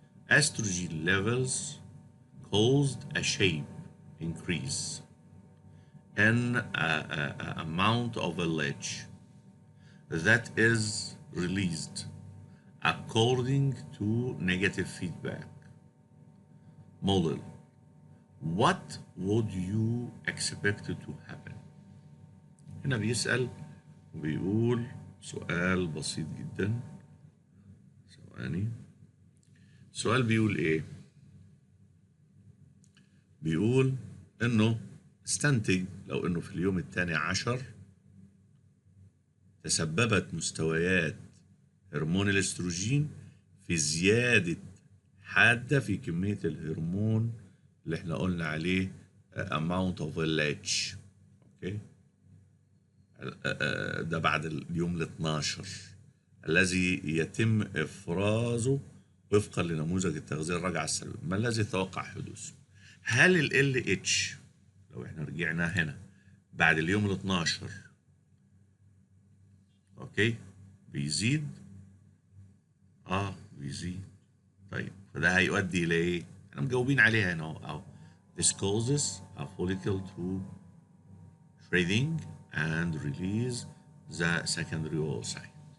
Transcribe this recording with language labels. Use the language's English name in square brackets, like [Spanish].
[English] Estrogen levels caused a shape increase in amount of LH that is released according to negative feedback model. What would you expect to happen? [Arabic] هنا بيسأل وبيقول سؤال بسيط جدا. ثواني. السؤال بيقول ايه؟ بيقول انه استنتج لو انه في اليوم الثاني عشر تسببت مستويات هرمون الاستروجين في زيادة حادة في كمية الهرمون اللي احنا قلنا عليه [English] amount of LH. [Arabic] اوكي. ده بعد اليوم ال 12 الذي يتم افرازه وفقا لنموذج التغذية الراجعة السلبية. ما الذي يتوقع حدوثه؟ هل ال LH لو احنا رجعنا هنا بعد اليوم ال 12 اوكي بيزيد؟ بيزيد. طيب فده هيؤدي الى ايه؟ احنا مجاوبين عليها هنا اهو. [English] This causes a follicle to shredding and release the secondary oocyte.